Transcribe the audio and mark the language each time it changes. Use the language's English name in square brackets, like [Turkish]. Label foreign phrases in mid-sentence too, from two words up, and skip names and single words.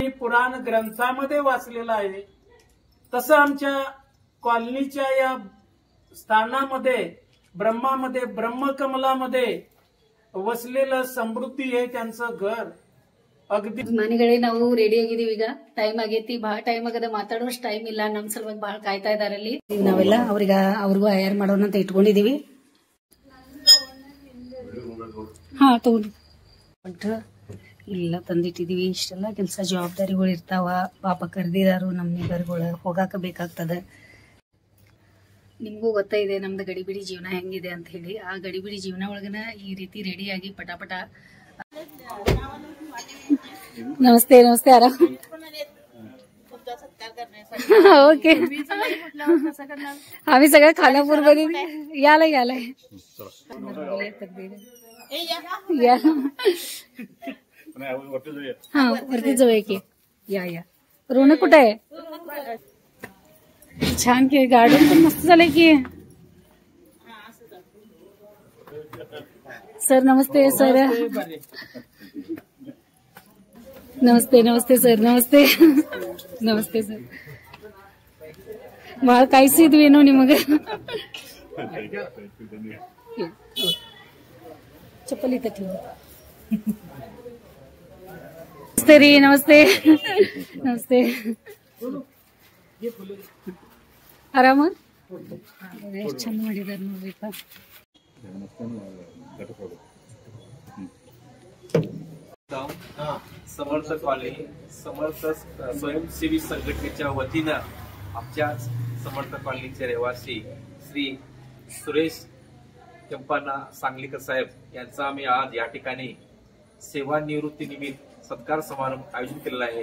[Marathi] पुराण ग्रंथामध्ये वाचलेलं आहे तसं आमच्या कॉलनीच्या या स्थानामध्ये ब्रह्मामध्ये ब्रह्मकमलामध्ये वसलेलं समृद्धी हे त्यांचं घर. [Kannada] ಅಗದಿ ಮನೆಗಳೇ ನಾವು ರೆಡಿ ಆಗಿದೀವಿ. ಈಗ ಟೈಮ್ ಆಗೈತಿ, ಬಹಳ ಟೈಮ್ ಆಗದ, ಮಾತಾಡುವಷ್ಟು ಟೈಮ್ ಇಲ್ಲ. ನಮ್ ಸಲುವಾಗಿ ಬಹಳ ಕಾಯ್ತಾ ಇದಾರೆ ಅಲ್ಲಿ. ನಾವೆಲ್ಲ ಅವ್ರಿಗೂ ಹೈರ್ ಮಾಡೋಣ ಅಂತ ಇಟ್ಕೊಂಡಿದೀವಿ. ಹಾ ತಗೊಂಡು ಇಲ್ಲ ತಂದಿಟ್ಟಿದೀವಿ. ಇಷ್ಟೆಲ್ಲ ಕೆಲಸ ಜವಾಬ್ದಾರಿಗಳು ಇರ್ತಾವ. ಪಾಪ ಕರೆದಿದಾರು ನಮ್ಮ ನೇಬರ್ಗಳು, ಹೋಗಾಕ ಬೇಕಾಗ್ತದ. ನಿಮ್ಗೂ ಗೊತ್ತಾಯಿದೆ ನಮ್ದು ಗಡಿಬಿಡಿ ಜೀವನ ಹೆಂಗಿದೆ ಅಂತ ಹೇಳಿ. ಆ ಗಡಿಬಿಡಿ ಜೀವನ ಒಳಗನ ಈ ರೀತಿ ರೆಡಿಯಾಗಿ ಪಟಾಪಟ. [Marathi] नमस्ते नमस्ते. आराम ओके. आम्ही सगळं खानापूर मध्ये यालाय या हा वरती जाऊया की. या रोनक कुठे आहे? छान की गार्डन पण मस्त झालंय की. सर नमस्ते. सर नमस्ते नमस्ते सर. नमस्ते नमस्ते सर. [Kannada] ಬಹಳ ಕಾಯಿಸಿದ್ವೇನೋ ನಿಮಗೆ. ಚಪ್ಪಲಿ ತಟ್ಟಿ. ನಮಸ್ತೆ ರೀ. ನಮಸ್ತೆ ನಮಸ್ತೆ. ಆರಾಮ? ಎಷ್ಟು ಚಂದ ಮಾಡಿದಾರೆ ನೋಡ್ರಿಪ್ಪ. [Marathi] समर्थ कॉलनी समर्थ स्वयंसेवी संघटनेच्या वतीनं आमच्या समर्थ कॉलनीचे रहिवासी श्री सुरेश केंपाना सांगलीकर साहेब यांचा आम्ही आज या ठिकाणी सेवानिवृत्तीनिमित्त सत्कार समारंभ आयोजित केलेला आहे.